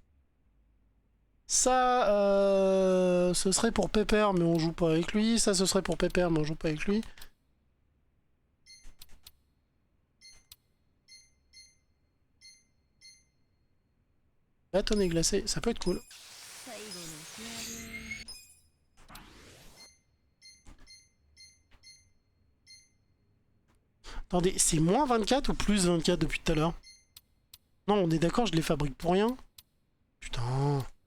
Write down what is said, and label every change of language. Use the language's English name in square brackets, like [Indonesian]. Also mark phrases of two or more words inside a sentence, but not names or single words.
[French] Ça, ce serait pour Pepper, mais on joue pas avec lui. Ça, ce serait pour Pepper, mais on joue pas avec lui. Bâtonnet glacé, ça peut être cool. [Japanese] 最後の仕上げ。 [French] Attendez, c'est moins 24 ou plus 24 depuis tout à l'heure? Non, on est d'accord, je les fabrique pour rien. Putain.